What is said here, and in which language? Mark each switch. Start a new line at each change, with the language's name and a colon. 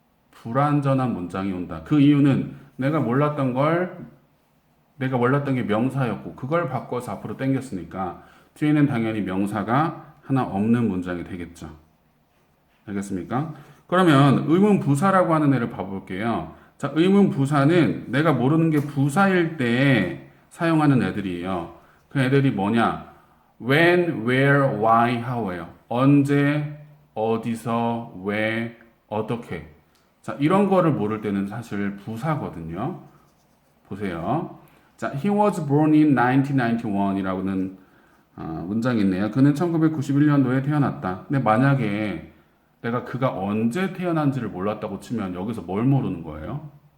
Korean: 불완전한 문장이 온다. 그 이유는 내가 몰랐던 게 명사였고 그걸 바꿔서 앞으로 당겼으니까 뒤에는 당연히 명사가 하나 없는 문장이 되겠죠. 알겠습니까? 그러면 의문 부사라고 하는 애를 봐볼게요. 자, 의문 부사는 내가 모르는 게 부사일 때 사용하는 애들이에요. 그 애들이 뭐냐?
English: when, where, why, how예요.
Korean: 언제, 어디서, 왜, 어떻게. 자, 이런 거를 모를 때는 사실 부사거든요. 보세요. 자,
English: he was born in 1991
Korean: 이라고는 문장이 있네요. 그는 1991년도에 태어났다. 근데 만약에 내가 그가 언제 태어난지를 몰랐다고 치면 여기서 뭘 모르는 거예요?